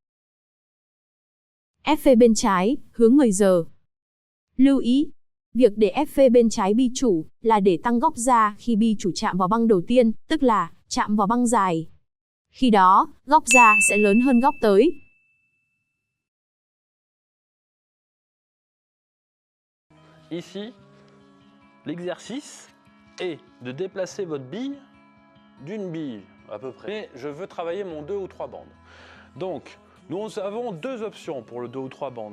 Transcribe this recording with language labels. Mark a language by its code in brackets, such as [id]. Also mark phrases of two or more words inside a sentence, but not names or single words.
[vi] Ép phê bên trái, hướng 10 giờ. Lưu ý, việc để ép phê bên trái bi chủ là để tăng góc ra khi bi chủ chạm vào băng đầu tiên, tức là chạm vào băng dài. Khi đó, góc ra sẽ lớn hơn góc tới. [fr] Ici, l'exercice est de déplacer votre bille d'une bille à peu près. Mais je veux travailler mon 2 ou 3 bandes. Donc, nous avons 2 options pour le 2 ou 3 bandes.